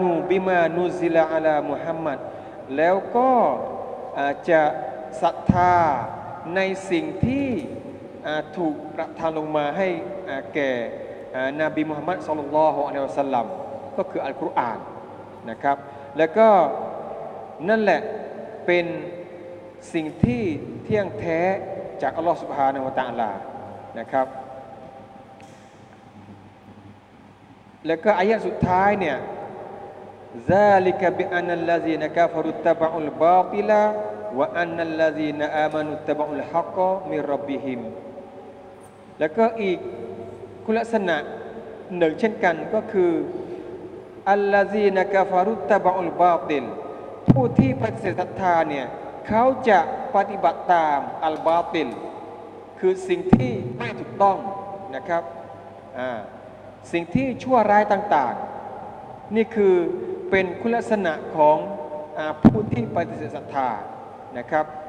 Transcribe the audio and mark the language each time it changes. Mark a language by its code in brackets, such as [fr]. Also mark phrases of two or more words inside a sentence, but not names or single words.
[ar] بما نزل على محمد [th] แล้วก็จะศรัทธาในสิ่งที่ถูกประทานลงมาให้แก่นบีมุฮัมมัด [ar] صلى الله عليه وسلم [th] ก็คืออัลกุรอานนะครับแล้วก็นั่นแหละเป็นสิ่งที่เที่ยงแท้จากอัลลอฮฺ [ar] سبحانه وتعالى [th] นะครับ แล้วก็อายะสุดท้ายเนี่ย [ar] ذلك بأن الذين كفروا اتبعوا الباطل وأن الذين آمنوا اتبعوا الحق من ربهم [th] แล้วก็อีกคุณลักษณะหนึ่งเช่นกันก็คือ [ar] الذين كفروا اتبعوا الباطل [th] ผู้ที่ปฏิเสธศรัทธาเนี่ยเขาจะปฏิบัติตามอัลบาติลคือสิ่งที่ไม่ถูกต้องนะครับสิ่งที่ชั่วร้ายต่างๆนี่คือเป็นคุณลักษณะของผู้ที่ปฏิเสธศรัทธานะครับ